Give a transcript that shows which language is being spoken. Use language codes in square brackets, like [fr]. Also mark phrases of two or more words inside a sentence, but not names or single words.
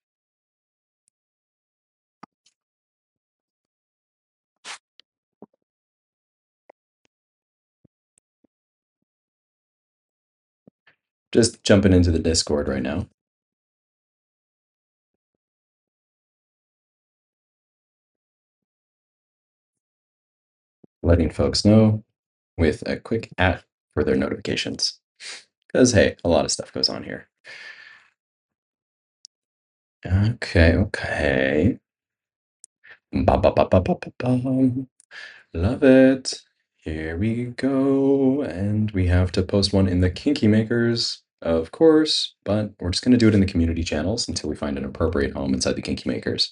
[en] Just jumping into the Discord right now. Letting folks know with a quick @ for their notifications. Because, hey, a lot of stuff goes on here. Okay. Ba, ba, ba, ba, ba, ba, ba. Love it. Here we go. And we have to post one in the Kinky Makers, of course, but we're just going to do it in the community channels until we find an appropriate home inside the Kinky Makers.